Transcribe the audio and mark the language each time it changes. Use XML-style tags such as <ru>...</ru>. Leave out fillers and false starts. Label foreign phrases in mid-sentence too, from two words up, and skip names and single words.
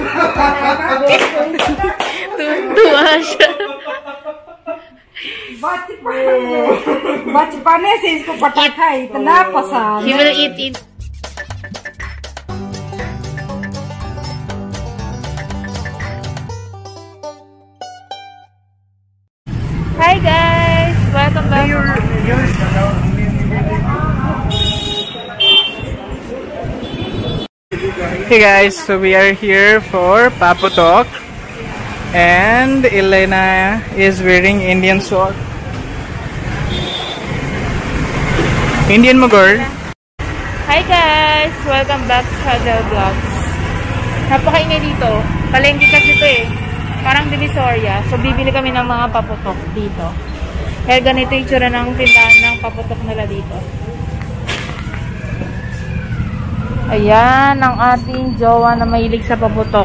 <tl>Tuwa siya.</tl> <hi>बचपने से इसको पटाखा इतना पसंद।</hi> <en>He will eat. Hi guys, welcome back. Hey guys, so we are here for Paputok, and Elena is wearing Indian sword. Indian Mughal. Hi guys, welcome back sa Hadel Vlogs.</en> <tl>Napakaingay dito. Palengke kasi ito eh. Parang Divisoria. So bibili kami ng mga paputok dito. Kaya ganito yung tsura ng tindahan ng paputok nila dito. Ayan, ang ating jowa na mahilig sa paputok.</tl>